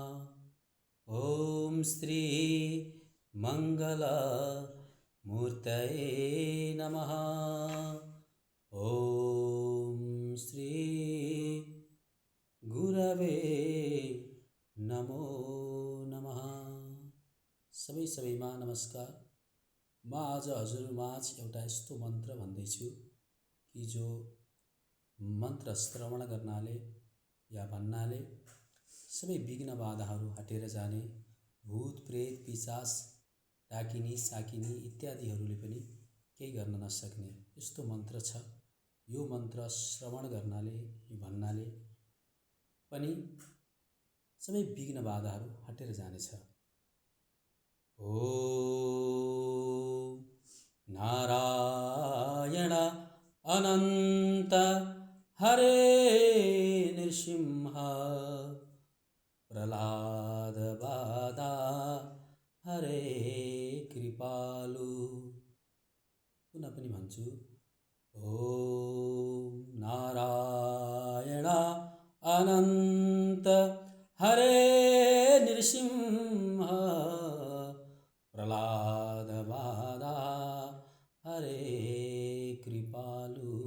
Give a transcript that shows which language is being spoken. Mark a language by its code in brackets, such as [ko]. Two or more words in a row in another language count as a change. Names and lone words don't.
[sa] ओम श्री मंगल मूर्तये नमः। ओम श्री गुरवे नमो नमः। [ne] सबैमा नमस्कार। म आज हजुरमाझ एउटा यस्तो मन्त्र भन्दैछु कि जो मन्त्र श्रवण गर्नाले या भन्नाले सबै विघ्न बाधाहरू हटेर जाने, भूत प्रेत पिशाच डाकिनी साकिनी इत्यादिहरूले पनि केही गर्न नसक्ने यस्तो मन्त्र छ। यो मन्त्र श्रवण गर्नाले भन्नाले पनि सबै विघ्न बाधाहरू हटेर जानेछ। [sa] ओम नारायण अनन्त हरे नृसिंह प्रह्लाद बाधा हरे कृपालु। [ne] पुनः पनि भन्छु, [sa] ओम नारायण अनन्त हरे नृसिंह प्रह्लाद बाधा हरे कृपालु।